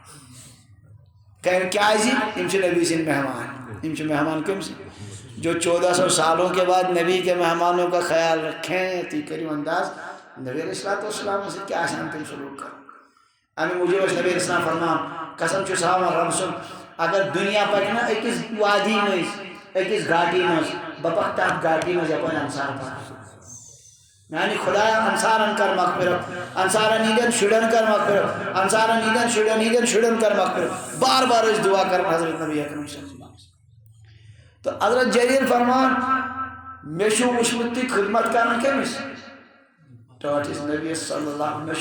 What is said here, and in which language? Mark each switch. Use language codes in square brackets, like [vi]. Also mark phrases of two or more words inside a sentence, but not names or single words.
[ks] کیٛازِ یِم چھِ نبی سٕنٛدۍ مہمان یِم چھِ مہمان کٔمۍ سٕنٛدۍ [ur] جو 1400 سالوں کے بعد نبی کے مہمانوں کا خیال رکھیں [ks] تُہۍ کٔرِو انداز نبی [ar] علیہ الصلوٰتُ والسلام [ks] سۭتۍ کیٛاہ آسان تِم سلوٗک کرُن اَمہِ موٗجوٗب ٲسۍ نبی [ar] علیہ السلام [ks] فرمان قسم چھُس ہاوان رۄبہٕ سُنٛد اگر دُنیا پکہِ نا أکِس وادی منٛز أکِس گھاٹی منٛز بہٕ پکہٕ تتھ گھاٹی منٛز یپٲرۍ انصار پکان میانہِ خۄدایا انصارن کر مغفرت انصارن ہٕنٛدٮ۪ن شُرٮ۪ن کر مغفرت انصارن ہٕنٛدٮ۪ن شُرٮ۪ن ہٕنٛدٮ۪ن شُرٮ۪ن کر مغفرت بار بار ٲسۍ دعا کران حضرت نبی اکرم [ar] صلی اللہ علیہ وسلم [ks] تہٕ حضرت جریٖر فرمان مےٚ چھُ وٕچھمُت تُہۍ خدمت کران کٔمِس ٹٲٹھِس نبیَس [ar] صلی اللہ علیہ وسلم [ks] مےٚ